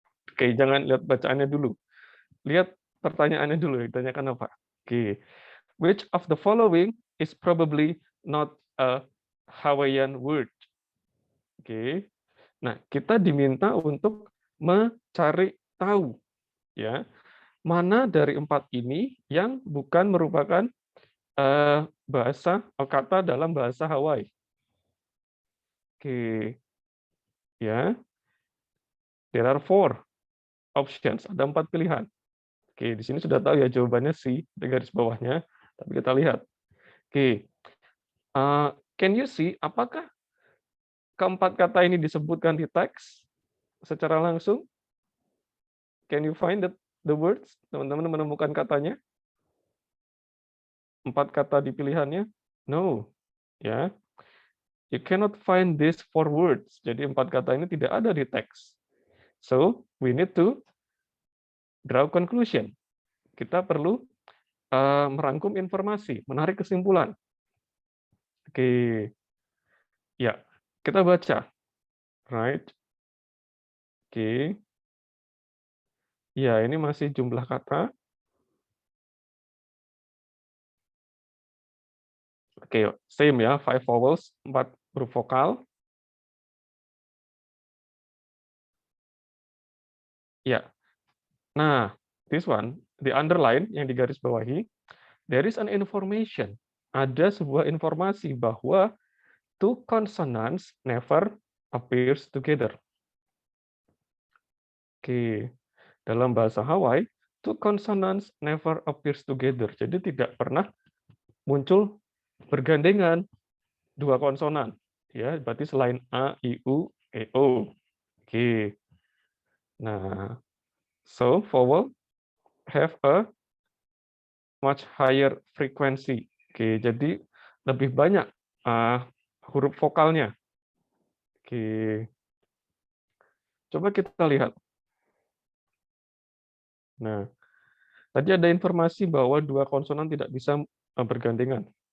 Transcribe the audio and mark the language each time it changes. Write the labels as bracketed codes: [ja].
[id] Oke, jangan lihat bacaannya dulu. Lihat pertanyaannya dulu. Ditanyakan apa? [en] Oke, which of the following is probably not a Hawaiian word? [id] Oke, nah kita diminta untuk mencari tahu, ya, mana dari 4 ini yang bukan merupakan bahasa kata dalam bahasa Hawaii. [en] Oke, ya, there are 4 options, [id] ada 4 pilihan. Oke, di sini sudah tahu ya jawabannya C, di garis bawahnya, tapi kita lihat. Oke, [en] Can you see [id] apakah keempat kata ini disebutkan di teks secara langsung? [en] Can you find the words? [id] Teman-teman menemukan katanya? 4 kata di pilihannya? No. Ya. [en] You cannot find these 4 words. [id] Jadi 4 kata ini tidak ada di teks. [en] So, we need to draw conclusion. [id] Kita perlu merangkum informasi, menarik kesimpulan. Oke. Ya, kita baca. Right. Oke. Ya, ini masih jumlah kata. Oke, same ya, [en] 5 vowels, [id] 4 huruf vokal. [en] Ya. Nah, this one, the underline [id] yang digaris bawahi, [en] there is an information. [id] Ada sebuah informasi bahwa [en] two consonants never appears together. Oke, [id] dalam bahasa Hawaii, [en] two consonants never appears together. [id] Jadi tidak pernah muncul bergandengan dua konsonan. Ya, berarti selain A, I, U, E, O. Oke. [en] Nah, so vowel have a much higher frequency. [id] Oke, jadi lebih banyak huruf vokalnya. Oke. Coba kita lihat. Nah, tadi ada informasi bahwa dua konsonan tidak bisa bergandengan.